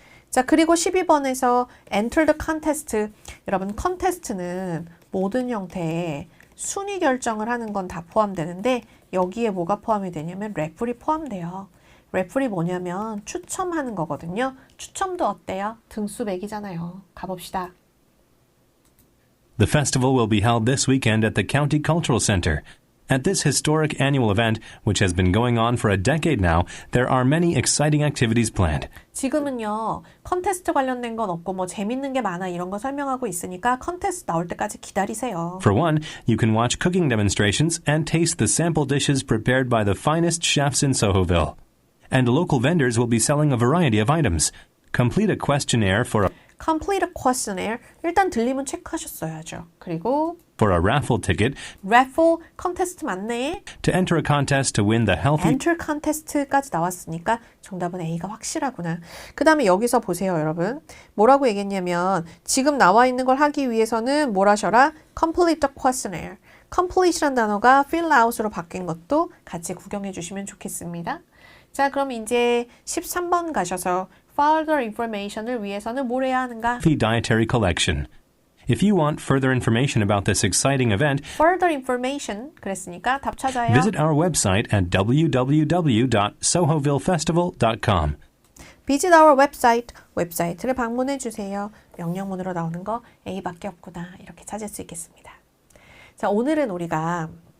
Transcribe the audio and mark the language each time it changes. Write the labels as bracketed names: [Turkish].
[Korean] 자, 그리고 12번에서 [English] Enter the Contest. [Korean] 여러분, 컨테스트는 모든 형태의 순위 결정을 하는 건 다 포함되는데 여기에 뭐가 포함이 되냐면 레플이 포함돼요. 레플이 뭐냐면 추첨하는 거거든요. 추첨도 어때요? 등수 매기잖아요. 가봅시다. [English] The festival will be held this weekend at the County Cultural Center. At this historic annual event, which has been going on for a decade now, there are many exciting activities planned. [Korean] 지금은요, 컨테스트 관련된 건 없고 뭐 재밌는 게 많아 이런 거 설명하고 있으니까 컨테스트 나올 때까지 기다리세요. [English] For one, you can watch cooking demonstrations and taste the sample dishes prepared by the finest chefs in Sohoville. And local vendors will be selling a variety of items. Complete a questionnaire for a Complete a questionnaire. [Korean] 일단 들리면 체크하셨어야죠. 그리고 [English] for a raffle ticket [Korean] raffle 컨테스트 맞네. [English] to enter a contest to win the healthy [Korean] Enter contest까지 나왔으니까 정답은 A가 확실하구나. 그 다음에 여기서 보세요, 여러분. 뭐라고 얘기했냐면 지금 나와 있는 걸 하기 위해서는 뭘 하셔라? [English] Complete the questionnaire. [Korean] Complete이란 단어가 fill out으로 바뀐 것도 같이 구경해 주시면 좋겠습니다. 자, 그럼 이제 13번 가셔서 further information을 위해서는 뭘 해야 하는가? [English] Healthy Dietary Collection. If you want further information about this exciting event, [Korean] further information 그랬으니까 답 찾아요. [English] visit our website at www.sohovillefestival.com. Visit our website. [Korean] 웹사이트를 방문해 주세요. 명령문으로 나오는 거 A밖에 없구나. 이렇게 찾을 수 있겠습니다. 자, 오늘은 우리가